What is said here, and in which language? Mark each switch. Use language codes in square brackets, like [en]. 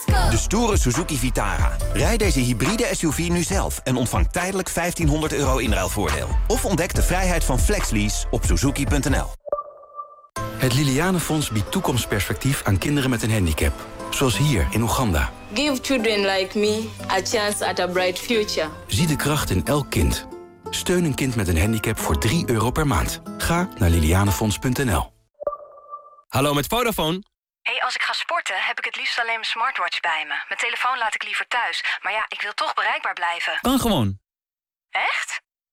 [nl] De stoere Suzuki Vitara. Rijd deze hybride SUV nu zelf en ontvang tijdelijk 1500 euro inruilvoordeel. Of ontdek de vrijheid van flexlease op suzuki.nl. Het Lilianenfonds biedt toekomstperspectief aan kinderen met een handicap. Zoals hier in Oeganda. [en] Give children like me a chance at a bright future. [nl] Zie de kracht in elk kind. Steun een kind met een handicap voor 3 euro per maand. Ga naar lilianenfonds.nl. Hallo met Vodafone. Hey, als ik ga sporten, heb ik het liefst alleen mijn smartwatch bij me. Mijn telefoon laat ik liever thuis. Maar ja, ik wil toch bereikbaar blijven. Kan gewoon. Echt?